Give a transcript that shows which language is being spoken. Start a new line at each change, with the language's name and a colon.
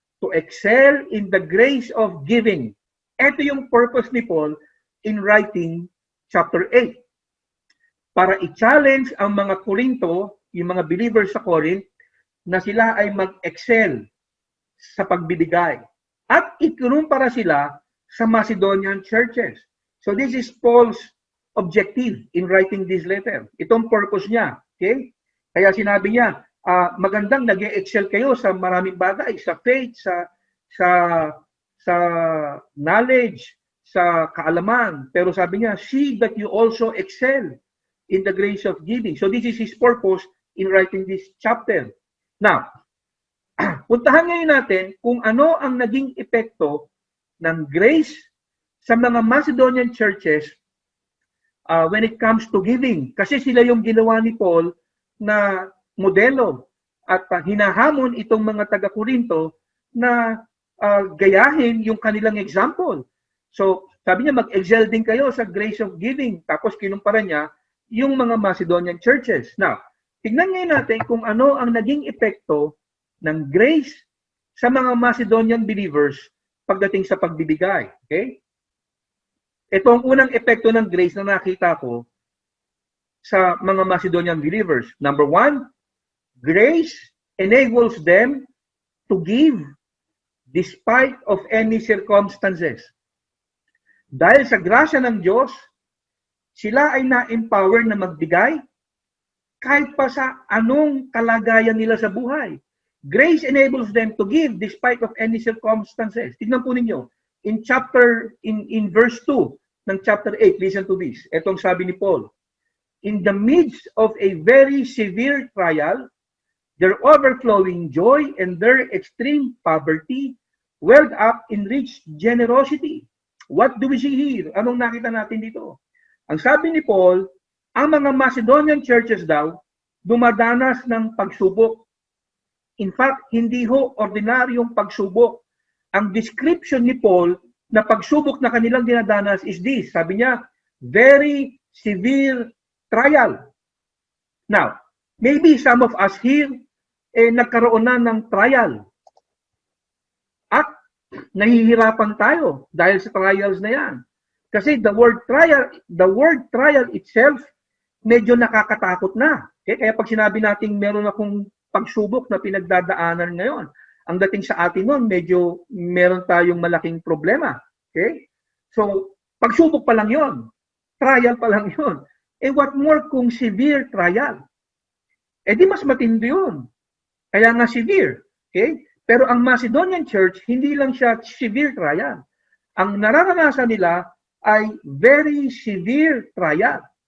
English: To excel in the grace of giving.
Filipino: Ito yung
English: purpose ni Paul in writing chapter 8.
Filipino: Para i-challenge ang mga Korinto, yung mga believers sa Corinth, na sila ay mag-excel sa pagbibigay. At ikunumpara sila sa Macedonian churches.
English: So this is Paul's objective in writing this letter.
Filipino: Itong purpose niya. Okay? Kaya sinabi niya, magandang nag-excel kayo sa maraming bagay, sa faith, sa knowledge, sa kaalaman. Pero sabi niya,
English: see that you also excel in the grace of giving. So this is his purpose in writing this chapter.
Filipino: Now, puntahan ngayon natin kung ano ang naging epekto ng grace sa mga Macedonian churches
English: when it comes to giving.
Filipino: Kasi sila yung ginawa ni Paul na modelo at hinahamon itong mga taga-Korinto na gayahin yung kanilang example. So, sabi niya, mag-excel din kayo sa grace of giving. Tapos kinumpara niya yung mga Macedonian churches. Now, tignan ngayon natin kung ano ang naging epekto ng grace sa mga Macedonian believers pagdating sa pagbibigay. Okay? Ito ang unang epekto ng grace na nakita ko sa mga Macedonian believers.
English: Number 1, grace enables them to give despite of any circumstances.
Filipino: Dahil sa grasya ng Diyos, sila ay na-empower na magbigay kahit pa sa anong kalagayan nila sa buhay.
English: Grace enables them to give despite of any circumstances.
Filipino: Tignan po ninyo,
English: in verse 2 ng chapter 8, listen to this.
Filipino: Etong sabi ni Paul,
English: in the midst of a very severe trial, their overflowing joy and their extreme poverty welled up in rich generosity. What do we see here?
Filipino: Anong nakita natin dito? Ang sabi ni Paul, ang mga Macedonian churches daw, dumadanas ng pagsubok.
English: In fact,
Filipino: hindi ho ordinaryong pagsubok. Ang description ni Paul na pagsubok na kanilang dinadanas is this. Sabi niya,
English: very severe trial. Now, maybe some of us here,
Filipino: nagkaroon na ng
English: trial.
Filipino: At nahihirapan tayo dahil sa trials na yan.
English: Kasi the word trial itself,
Filipino: medyo nakakatakot na.
English: Okay?
Filipino: Kaya pag sinabi natin meron akong pagsubok na pinagdadaanan ngayon, ang dating sa atin nun, medyo meron tayong malaking problema. Okay? So, pagsubok pa lang yon, trial pa lang yon.
English: What more kung severe trial?
Filipino: Di mas matindi yun. Kaya nga severe. Okay? Pero ang Macedonian church, hindi lang siya severe trial. Ang nararanasan nila ay very severe trial.